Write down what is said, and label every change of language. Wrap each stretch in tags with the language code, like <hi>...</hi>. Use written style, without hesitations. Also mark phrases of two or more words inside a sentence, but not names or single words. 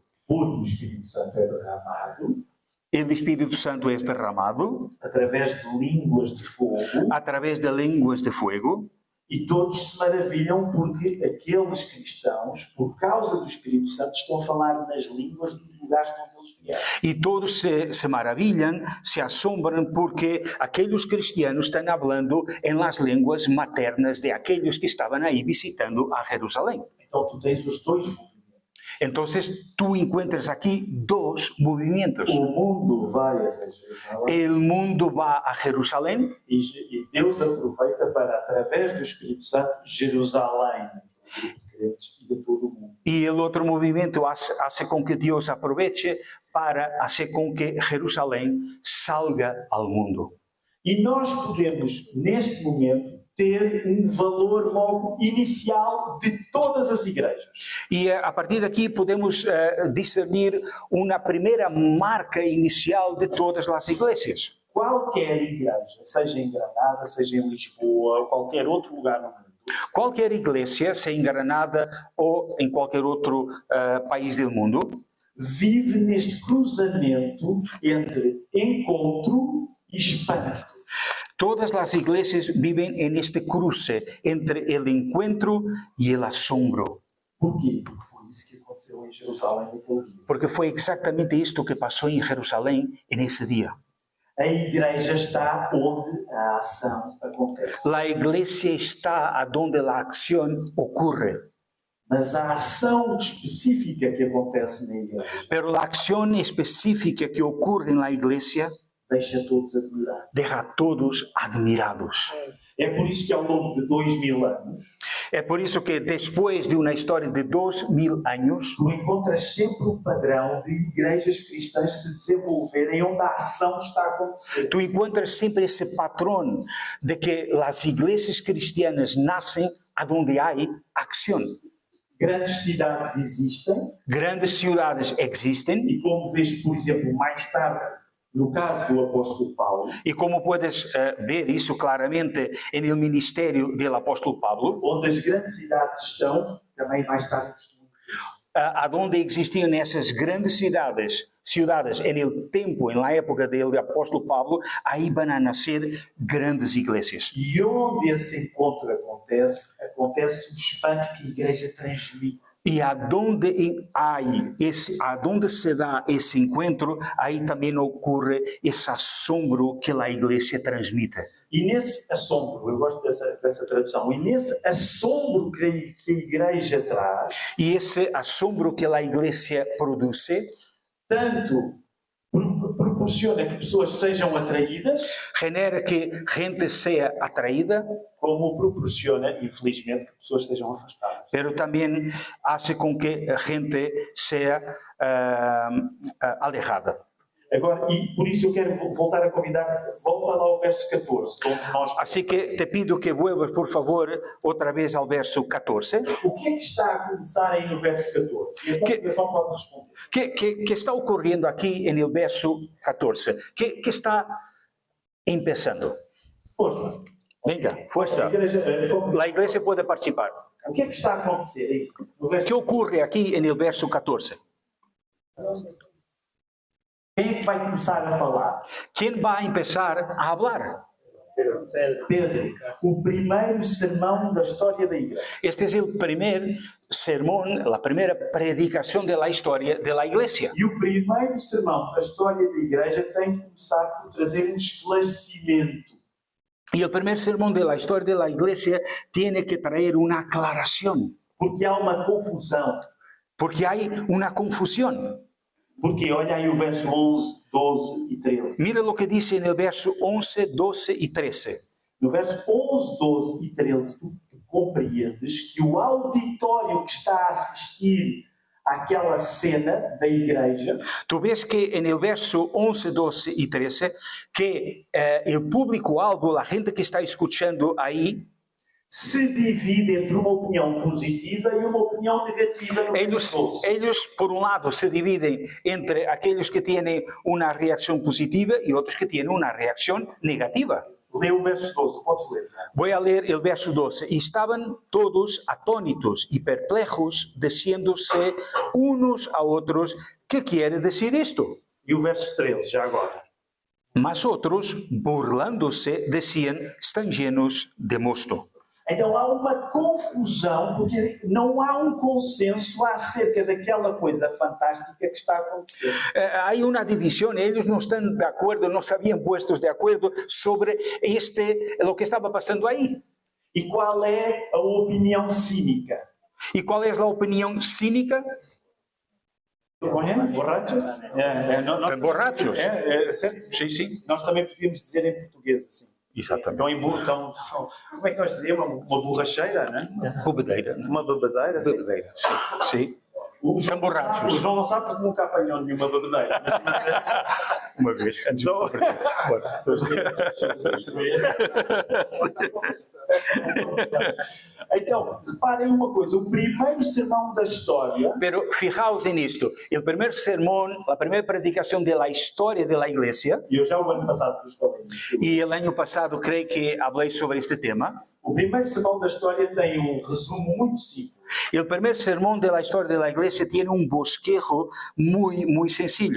<pt>Porque o Espírito Santo é derramado</pt> <es>El Espíritu Santo es derramado</es> <pt>através de línguas de fogo</pt> <es>a través de lenguas de fuego</es> <pt>e todos se maravilham porque aqueles cristãos, por causa do Espírito Santo, estão a falar nas línguas dos lugares de onde eles vieram.</pt> <es>y todos se maravillan, se asombran porque aquellos cristianos están hablando en las lenguas maternas de aquellos que estaban ahí visitando a Jerusalén.</es> <pt>Então tu tens os dois movimentos.</pt> <es>Entonces tú encuentras aquí dos movimientos.</es> <pt>O mundo vai a Jerusalém</pt> <es>El mundo va a Jerusalén</es> <pt>e Deus aproveita para, através do Espírito Santo, Jerusalém, do grupo de crentes e de todo o mundo.</pt> <es>y el otro movimiento hace con que Dios aproveche para hacer con que Jerusalén salga al mundo.</es> <pt>E nós podemos, neste momento, ter valor logo inicial de todas as igrejas.</pt> <es>Y a partir de aquí podemos discernir una primera marca inicial de todas las iglesias.</es> <pt>Qualquer igreja, seja em Granada, seja em Lisboa, ou qualquer outro lugar no mundo,</pt> <es>Cualquier iglesia, sea en Granada o en cualquier otro país del mundo,</es> <pt>vive neste cruzamento entre encontro e espanto.</pt> <es>todas las iglesias viven en este cruce entre el encuentro y el asombro.</es> <pt>Porquê? Porque foi isso que aconteceu em Jerusalém naquele dia.</pt> <es>Porque fue exactamente esto que pasó en Jerusalén en ese día.</es> <pt>A igreja está onde a ação acontece.</pt> <es>La iglesia está a donde la acción ocurre,</es> <pt>Mas a ação específica que acontece na igreja</pt> <es>pero la acción específica que ocurre en la iglesia</es> <pt>deixa todos admirados.</pt> <es>deja a todos admirados.</es> <pt>É por isso que ao longo de 2000 anos,</pt> <es>Es por eso que después de una historia de 2000 años,</es> <pt>tu encontras sempre um padrão de igrejas cristãs se desenvolverem onde a ação está a acontecer.</pt> <es>tú encuentras siempre ese patrón de que las iglesias cristianas nacen a donde hay acción.</es> <pt>Grandes cidades existem</pt> <es>Grandes ciudades existen</es> <pt>e, como vês, por exemplo, mais tarde, no caso do apóstolo Paulo,</pt> <es>y como puedes ver eso claramente en el ministerio del apóstol Pablo,</es> <pt>onde as grandes cidades estão, também mais tarde</pt> <es>a donde existían esas grandes ciudades en el tiempo, en la época del apóstol Pablo, ahí van a nacer grandes iglesias.</es> <pt>E onde esse encontro acontece, acontece o espanto que a igreja transmite.</pt> <es>Y adonde se da ese encuentro, ahí también ocurre ese asombro que la iglesia transmite.</es> <pt>E nesse assombro, eu gosto dessa tradução, e nesse assombro que a igreja traz,</pt> <es>Y ese asombro que la iglesia produce,</es> <pt>tanto proporciona que pessoas sejam atraídas,</pt> <es>genera que gente sea atraída,</es> <pt>como proporciona, infelizmente, que pessoas sejam afastadas.</pt> <es>pero también hace con que gente sea alejada.</es> <pt>Agora, e por isso eu quero voltar a convidar, volta lá ao verso 14, onde nós...</pt> <es>Así que te pido que vuelvas, por favor, otra vez al verso 14.</es> <pt>O que é que está a começar aí no verso 14? E a congregação pode responder.</pt> <es>¿Qué está ocurriendo aquí en el verso 14? ¿Qué está empezando?</es> <pt>Força.</pt> <es>Venga,</es> <pt>A</pt> <es>fuerza.</es> <pt>igreja,</pt> <es>La iglesia puede participar.</es> <pt>o que é que está a acontecer aí? No</pt> <es>¿Qué</es> <pt>verso...</pt> <es>ocurre aquí en el verso 14?</es> <pt>Quem é que vai começar a falar?</pt> <es>¿Quién va a empezar a hablar?</es> <pt>Pedro, o primeiro sermão da história da igreja.</pt> <es>Este es el primer sermón, la primera predicación de la historia de la iglesia.</es> <pt>E o primeiro sermão da história da igreja tem que começar por trazer um esclarecimento.</pt> <es>Y el primer sermón de la historia de la iglesia tiene que traer una aclaración,</es> <pt>Porque há uma confusão.</pt> <es>porque hay una confusión.</es> <pt>Porque olha aí o verso 11, 12 e 13.</pt> <es>Mira lo que dice en el verso 11, 12 y 13.</es> <pt>No verso 11, 12 e 13, tu compreendes que o auditório que está a assistir àquela cena da igreja</pt> <es>Tú ves que en el verso 11, 12 y 13, que el público-alvo, la gente que está escuchando ahí,</es> <pt>se divide entre uma opinião positiva e uma opinião negativa no verso 12.</pt> <es>ellos, por un lado, se dividen entre aquellos que tienen una reacción positiva y otros que tienen una reacción negativa.</es> <pt>Lê o verso 12, podes ler.</pt> <es>Voy a leer el verso 12. Y estaban todos atónitos y perplejos, diciéndose unos a otros, ¿qué quiere decir esto?</es> <pt>E o verso 13, já agora.</pt> <es>Mas otros, burlándose, decían, están llenos de mosto.</es> <pt>Então há uma confusão, porque não há um consenso acerca daquela coisa fantástica que está a acontecer.</pt> <es>Hay una división, ellos no están de acuerdo, no se habían puesto de acuerdo sobre lo que estaba pasando ahí.</es> <pt>E qual é a opinião cínica?</pt> <es>¿Y cuál es la opinión cínica? Borrachos? Están borrachos.</es> <pt>Sério?</pt> <es>Sí, sí.</es> <pt>Nós também podíamos dizer em português assim. Exatamente. Como é que nós dizíamos? Uma borracheira, não é?</pt> <es>Bebedeira, ¿no?</es> <pt>Uma bebedeira, sim.</pt> <es>Bebedeira, sí.</es> <pt>O São borrachos. O João não sabe porque nunca apanhou nenhuma bebedeira. Uma vez. Então, reparem uma coisa, o primeiro sermão da história</pt> <es>Pero fijaos en esto, el primer sermón, la primera predicación de la historia de la iglesia,</es> <pt>e eu já o ano passado vos falei nisso.</pt> <es>y el año pasado creo que hablé sobre este tema,</es> <pt>O primeiro sermão da história tem um resumo muito simples.</pt> <es>el primer sermón de la historia de la iglesia tiene un bosquejo muy sencillo.</es>